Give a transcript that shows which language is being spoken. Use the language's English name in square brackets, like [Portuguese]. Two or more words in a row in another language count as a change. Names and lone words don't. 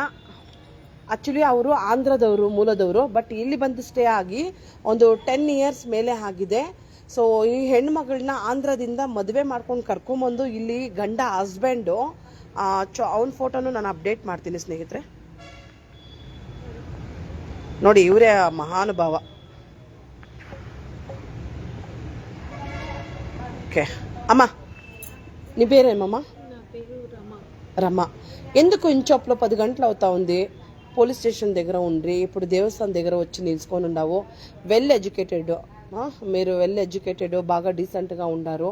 [Kannada] ಆ್ಯಕ್ಚುಲಿ ಅವರು ಆಂಧ್ರದವರು ಮೂಲದವರು, ಬಟ್ ಇಲ್ಲಿ ಬಂದು ಸ್ಟೇ ಆಗಿ ಒಂದು 10 ಇಯರ್ಸ್ ಮೇಲೆ ಆಗಿದೆ. ಸೊ ಈ ಹೆಣ್ಮಗಳನ್ನ ಆಂಧ್ರದಿಂದ ಮದುವೆ ಮಾಡ್ಕೊಂಡು ಕರ್ಕೊಂಬಂದು ಇಲ್ಲಿ ಗಂಡ ಹಸ್ಬೆಂಡು ಅವನ ಫೋಟೋನು ನಾನು ಅಪ್ಡೇಟ್ ಮಾಡ್ತೀನಿ ಸ್ನೇಹಿತರೆ. ನೋಡಿ, ಇವರೇ ಮಹಾನುಭಾವ. [Telugu] ఓకే అమ్మా, నీ పేరేమమ్మా? రమ. ఎందుకు ఇంచోప్లో 10 గంటలు అవుతా ఉంది, పోలీస్ స్టేషన్ దగ్గర ఉండి ఇప్పుడు దేవస్థానం దగ్గర వచ్చి నిలుచుకొని ఉన్నావు. [English] well educated, [Telugu] మీరు [English] well educated, [Telugu] బాగా డీసెంట్గా ఉండారు.